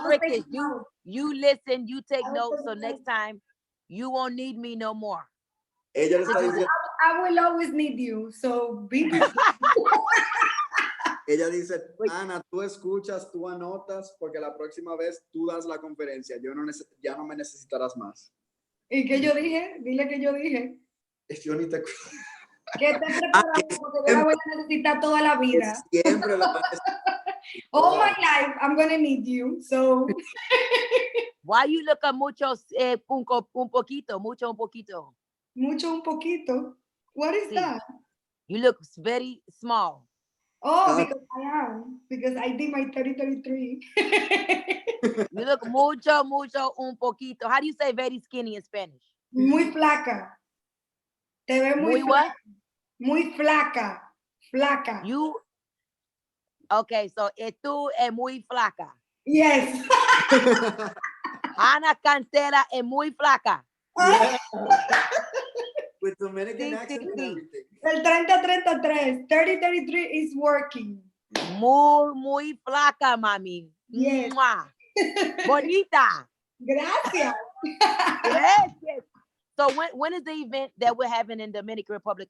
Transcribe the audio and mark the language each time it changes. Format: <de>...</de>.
<en>trick is you listen, you take notes. So next time you won't need me no more.</en> <es>Ella le está diciendo,</es> <en>I will always need you, so be prepared.</en> <es>ella dice, Ana, tú escuchas, tú anotas, porque la próxima vez tú das la conferencia. Ya no me necesitarás más. ¿Y qué yo dije? Dile que yo dije. Yo ni te Que esté preparado porque yo la voy a necesitar toda la vida. Siempre la vas a</es> <en>All my life, I'm going to need you, so. Why you look at</en> <es>mucho, un poquito, mucho, un poquito? Mucho, un poquito.</es> <en>What is that? You look very small. Oh, because I am. Because I did my 30-33. You look</en> <es>mucho, un poquito.</es> <en>How do you say very skinny in Spanish?</en> <es>Muy flaca. Te ves muy flaca.</es> <en>What?</en> <es>Muy flaca. Flaca.</es> <en>You, okay, so</en> <es>tú es muy flaca.</es> <en>Yes.</en> <es>Ana Cantera es muy flaca.</es> <en>Yeah. With Dominican accent and everything. El 30-33. 30-33 is working.</en> <es>Muy flaca, mami.</es> <en>Yes.</en> <es>Mua. Bonita. Gracias.</es> <en>Yes. So when is the event that we're having in Dominican Republic?</en>